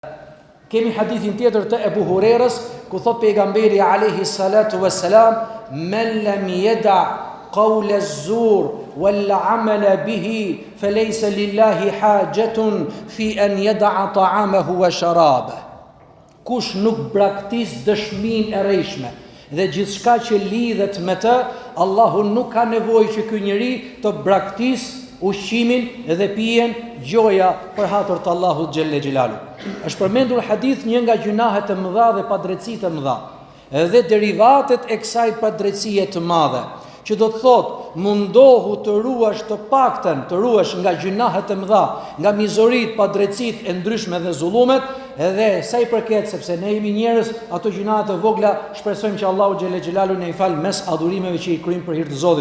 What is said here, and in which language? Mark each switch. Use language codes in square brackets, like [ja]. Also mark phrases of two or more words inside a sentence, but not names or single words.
[sq] Kemi hadithin tjetër të Ebu Hurerës, ku thot pejgamberi [ar] عليه الصلاة والسلام, "من لم يدع قول الزور والعمل به فليس لله حاجة في أن يدع طعامه وشرابه." [sq] Kush nuk braktis dëshminë e rrejshme dhe gjithçka që lidhet me të, Allahu nuk ka nevojë që ky njeri të braktis ushqimin dhe pijen gjoja për hatër të Allahut [ar] جل جلاله. [sq] Është përmendur hadith një nga gjunahet e mëdha dhe padrejtësitë e mëdha dhe derivatet e kësaj padrejtësie të madhe, që do të thotë mundohu të ruash të paktën, të ruash nga gjunahet e mëdha, nga mizorit, padrejtësitë e ndryshme dhe zullumet, edhe sa i përket, sepse ne jemi njerëz, ato gjunahet e vogla shpresojmë që Allahu [ar] جل جلاله [sq] ne i fal mes adhurimeve që i kryjmë për hir të Zotit.